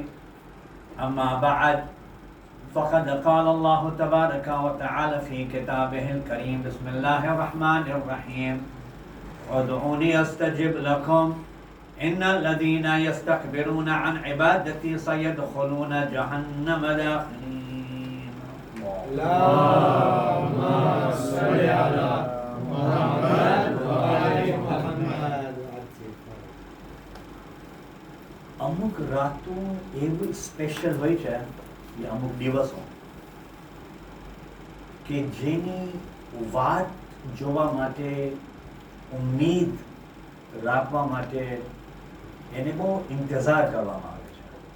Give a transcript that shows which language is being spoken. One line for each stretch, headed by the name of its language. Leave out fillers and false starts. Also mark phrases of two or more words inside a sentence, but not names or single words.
Arabic: أما بعد فقد قال الله تبارك وتعالى في كتابه الكريم بسم الله الرحمن الرحيم ادعوني استجب لكم إن الذين يستكبرون عن عبادتي سيدخلون جهنم داخلين. اللهم صل على محمد وآل محمد.
Gujarati: અમુક રાતો એવી સ્પેશિયલ હોય છે કે અમુક દિવસો કે જેની વાત જોવા માટે ઉમ્મીદ રાખવા માટે એને બહુ ઇંતજાર કરવામાં આવે છે.